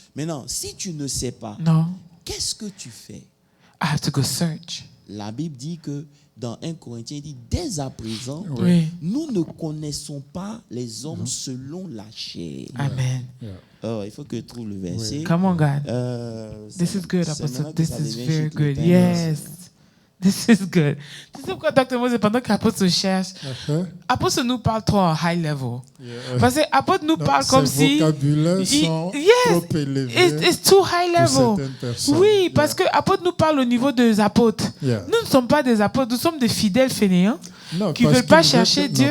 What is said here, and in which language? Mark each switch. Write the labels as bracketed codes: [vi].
[fr] Maintenant, si tu ne sais pas, qu'est-ce que tu fais? [en] I have to go search. [fr] La Bible dit que dans 1 Corinthiens, il dit dès à présent, nous ne connaissons pas les hommes selon la chair. Amen. Oh, il faut que je trouve le verset. [en] Come on, God. This is good, Apostle. This is very good. Yes. This is good. [fr] Tu sais pourquoi, Dr. Moses, pendant qu'Apôtre cherche, Apôtre nous parle trop en high level. Parce que Apôtre nous parle comme si... vocabulaires sont trop élevés. [en] It's too high level. [fr] Oui, parce que Apôtre nous parle au niveau des apôtres. Nous ne sommes pas des apôtres, nous sommes des fidèles fainéants qui ne veulent pas chercher Dieu.